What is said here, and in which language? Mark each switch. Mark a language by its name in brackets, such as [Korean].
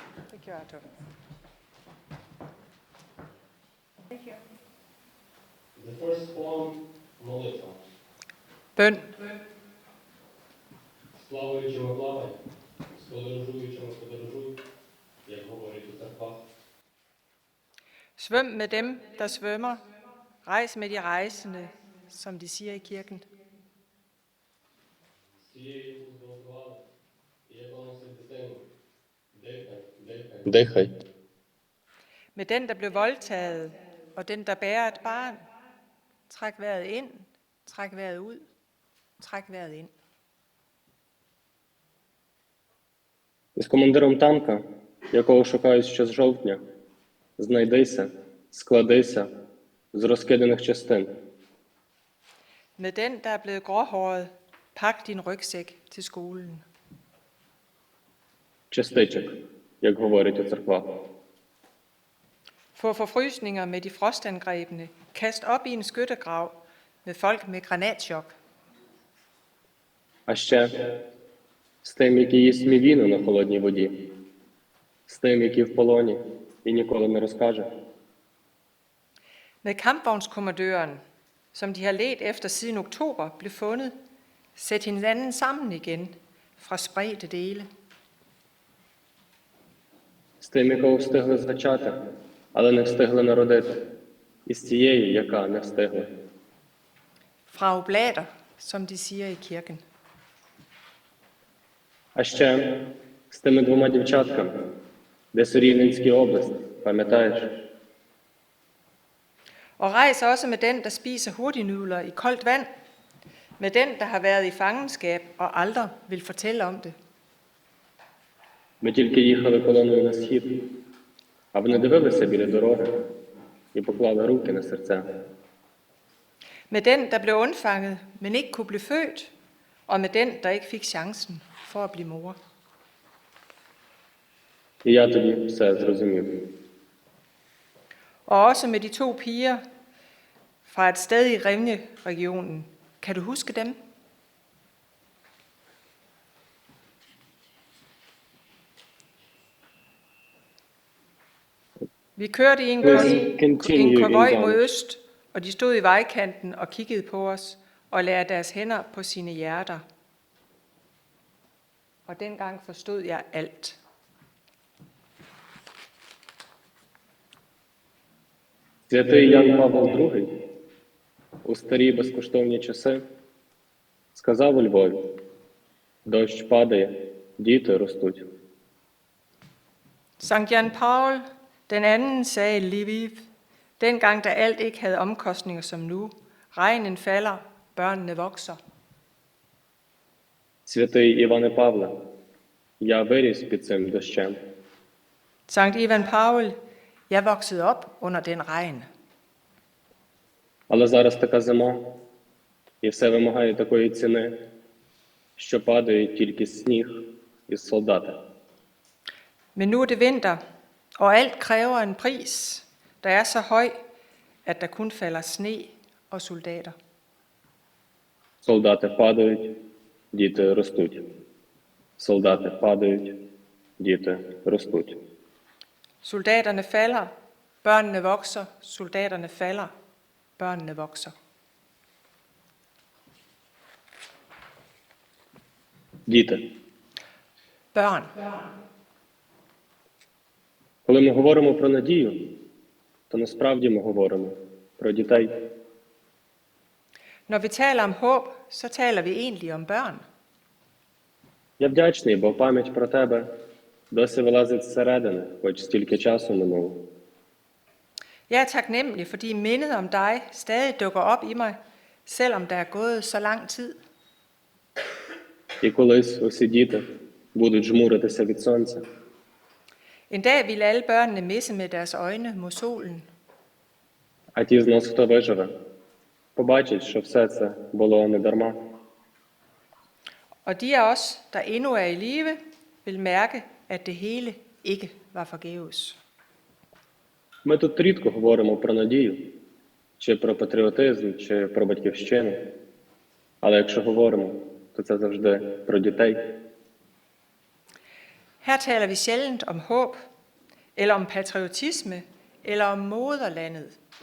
[English] Thank you, Artur. Thank you. The first poem, молитва. [Danish] Bøn. [Ukrainian] З плаваючими плавай, з подорожуючими подорожуй, як говорить у церквах. [Danish] Svøm med dem, der svømmer. Rejs med de rejsende, som de siger i kirken. [Ukrainian] З цією яку зґвалтували, і яка носить дитину. Дихай, дихай, дихай. [Danish] Med den, der blev voldtaget, og den, der bærer et barn. Træk vejret ind, træk vejret ud, træk vejret ind. [Ukrainian] З командиром танка, якого шукають ще з жовтня. Знайдися, складися з розкиданих частин. [Danish] Med den, der er blevet gråhåret, pak din rygsæk til skolen. [Ukrainian] Частичок, як говорить у церквах. [Danish] Få forfrysninger med de frostangrebne. Kast op i en skyttegrav med folk med granatchok. [Ukrainian] А ще з тим, який їсть мівіну на холодній воді. З тим, який в полоні і ніколи не розкаже. [Danish] Med kampvognskommandøren, som de har let efter siden oktober, blev fundet. Sæt hinanden sammen igen fra spredte dele. [Ukrainian] З тими, кого встигли зачати, але не встигли народити. І з тією, яка не встигла. [Danish] Fra oblater, som de siger i kirken. [Ukrainian] А ще з тими двома дівчатками, десь у Рівненській області, пам'ятаєш? [Danish] Og rejs også med den, der spiser hurtignudler i koldt vand. Med den, der har været i fangenskab og aldrig vil fortælle om det. [Ukrainian] Ми тільки їхали колоною на схід, а вони дивилися біля дороги і поклали руки на серця. [Danish] Med den, der blev undfanget, men ikke kunne blive født. Og med den, der ikke fik chancen for at blive mor. [Ukrainian] І я тоді все зрозумів. [Danish] Og også med de 2 piger fra et sted i Revne-regionen. Kan du huske dem? Vi kørte i en konvoj mod øst, og de stod i vejkanten og kiggede på os og lagde deres hænder på sine hjerter. Og dengang forstod jeg alt. [Ukrainian] Святий Ян Павло II у старі безкоштовні часи сказав у Львові: «Дощ падає, діти ростуть». [Danish] Sankt Jan Paul den anden sagde i Lviv, dengang der alt ikke havde omkostninger som nu. Regnen falder, børnene vokser. [Ukrainian] Святий Іване Павле, я виріс під цим дощем. [Danish] Sankt Ivan Paul, jeg voksede op under den regn. [Ukrainian] Але зараз така зима, і все вимагає такої ціни, що падає тільки сніг із солдата. [Danish] Men nu er det vinter, og alt kræver en pris, der er så høj, at der kun falder sne og soldater. [Ukrainian] Солдати падають, діти ростуть. Солдати падають, діти ростуть. [Danish] Soldaterne falder, børnene vokser, soldaterne falder, børnene vokser. [Ukrainian] Діти. [Danish] Børn. [Ukrainian] Коли ми говоримо про надію, то насправді ми говоримо про дітей. [Danish] Når vi taler om håb, så taler vi egentlig om børn. [Ukrainian] Я вдячний, бо пам'ять про тебе досі вилазить зсередини, хоч стільки часу минуло. [Danish] Jeg er taknemmelig, fordi mindet om dig stadig dukker op i mig, selvom der er gået så lang tid. [Ukrainian] І колись усі діти будуть жмуритися від сонця. [Danish] En dag vil alle børnene misse med deres øjne mod solen. [Ukrainian] А ті з нас, хто виживе, побачать, що все це було не дарма. [Danish] Og de af os, der endnu er i live, vil mærke, at det hele ikke var forgæves. [Ukrainian] Ми тут рідко говоримо про надію, чи про патріотизм, чи про батьківщину. Але якщо говоримо, то це завжди про дітей. [Danish] Her taler vi sjældent om håb, eller om patriotisme, eller om moderlandet.